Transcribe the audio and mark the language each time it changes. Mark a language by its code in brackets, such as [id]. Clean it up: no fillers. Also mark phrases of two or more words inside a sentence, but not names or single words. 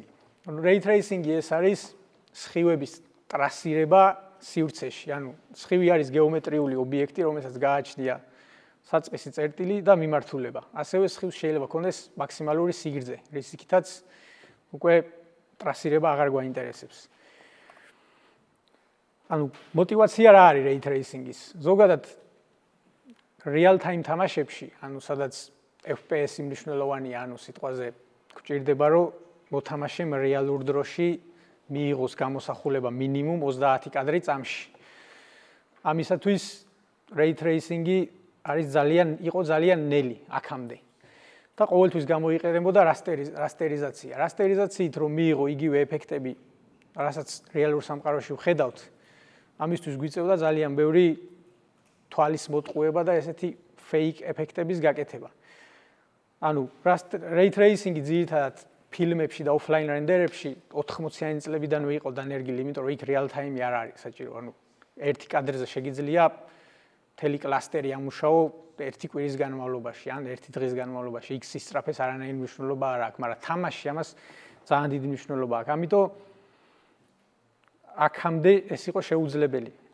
[en] Ray Tracing- [ka] ი ეს არის სხივების ტრასირება სივრცეში, ანუ სხივი არის გეომეტრიული ობიექტი, რომელსაც გააჩნია საწყისი წერტილი და მიმართულება. ასევე სხივს შეიძლება ქონდეს მაქსიმალური სიგრძე, რისითაც უკვე ტრასირება აღარ გვაინტერესებს. ანუ мотивация რა არის [en] Ray Tracing- [ka] ის? ზოგადად [en] real time [ka] თამაშებში, ანუ სადაც FPS-ი მნიშვნელოვანია, ანუ სიტყვაზე გვჭირდება, რომ მოთამაშემ რეალურ დროში მიიღოს გამოსახულება მინიმუმ 30 კადრი წამში. ამისათვის [en] Ray Tracing- [ka] ი იყო ძალიან ნელი აქამდე. და ყოველთვის გამოიყენებოდა რასტერიზაცია. რასტერიზაციით რომ მიიღო იგივე ეფექტები, რასაც რეალურ სამყაროში ვხედავთ, ამისთვის გვიწევდა ძალიან ბევრი თვალის მოტყუება და ესეთი fake ეფექტების გაკეთება. ანუ [en] Ray Tracing- [ka] ი ძირითადად ფილმებში და offline რენდერებში 80-იანი წლებიდანვე იყო დანერგილი, იმიტომ რომ იქ [en] real time- [ka] ი არ არის საჭირო. ანუ ერთი კადრზე შეგიძლია მთელი კლასტერი ამუშაო ერთი კვირის განმავლობაში, ან ერთი დღის განმავლობაში. X-ის სწრაფეს არანაირი მნიშვნელობა არ აქვს, მაგრამ თამაშში ამას ძალიან დიდი მნიშვნელობა აქვს. ამიტომ აქამდე ეს იყო შეუძლებელი.